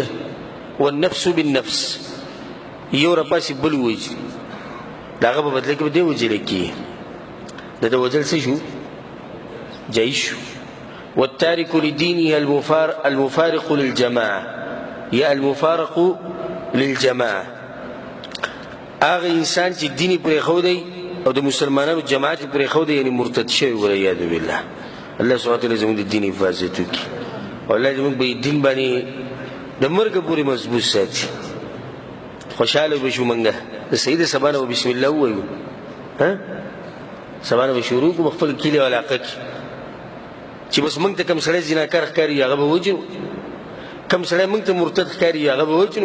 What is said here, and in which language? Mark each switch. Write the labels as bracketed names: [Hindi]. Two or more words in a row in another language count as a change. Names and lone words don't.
[Arabic] والنفس بالنفس [Pashto] یو رپاسي بل وجه داغه په بدله کې به دی وجل کی د وجل څه شو جایز شو. [Arabic] والتارك لدينه المفارق للجماعه [Pashto] یا [Arabic] المفارق للجماعه [Pashto] هغه انسان چې دیني پرې خو دی او د مسلمانانو جماعت پرې خو دی یعنی مرتد شوی [Arabic] ولعیاذ بالله. الله سبحانه وتعالى [Pashto] زموږ د دین حفاظت وکړي او الله زموږ په دین باندې د مرګ پورې مضبوط ساتي. خوشاله بشو منګه د سید سبحانه بسم الله وایو ها سبحانه بشروع کو خپل کلی علاقه کې چې بس موږ ته کم سړی زناکار ښکاري هغه به وجنو، کم سړی موږ ته مرتد ښکاري هغه به وجنو.